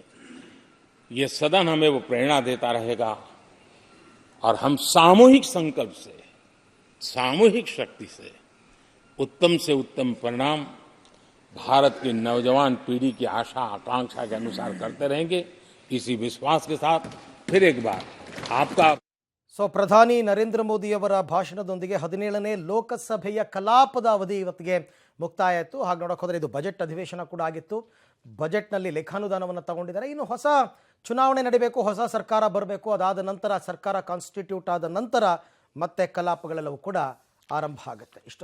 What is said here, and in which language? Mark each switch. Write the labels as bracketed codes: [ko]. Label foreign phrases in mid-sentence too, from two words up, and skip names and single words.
[hi] ये सदन हमें वो प्रेरणा देता रहेगा और हम सामूहिक संकल्प से, सामूहिक शक्ति से उत्तम परिणाम भारत की नौजवान पीढ़ी की आशा आकांक्षा के अनुसार करते रहेंगे. इसी विश्वास के साथ फिर एक बार आपका [kn] ಪ್ರಧಾನಿ ನರೇಂದ್ರ ಮೋದಿಯವರ ಭಾಷಣದೊಂದಿಗೆ 17ನೇ ಲೋಕಸಭೆಯ ಕಲಾಪದ ಅವಧಿ ಇವತ್ತಿಗೆ ಮುಕ್ತಾಯ ಆಯಿತು. ಹಾಗೆ ನೋಡೋಕೆ ಹೋದರೆ ಇದು ಬಜೆಟ್ ಅಧಿವೇಶನ ಕೂಡ ಆಗಿತ್ತು. ಬಜೆಟ್ನಲ್ಲಿ ಲೇಖಾನುದಾನವನ್ನು ತಗೊಂಡಿದ್ದಾರೆ. ಇನ್ನು ಹೊಸ ಚುನಾವಣೆ ನಡೀಬೇಕು, ಹೊಸ ಸರ್ಕಾರ ಬರಬೇಕು. ಅದಾದ ನಂತರ ಸರ್ಕಾರ ಕಾನ್ಸ್ಟಿಟ್ಯೂಟ್ ಆದ ನಂತರ ಮತ್ತೆ ಕಲಾಪಗಳೆಲ್ಲವೂ ಕೂಡ ಆರಂಭ ಆಗುತ್ತೆ.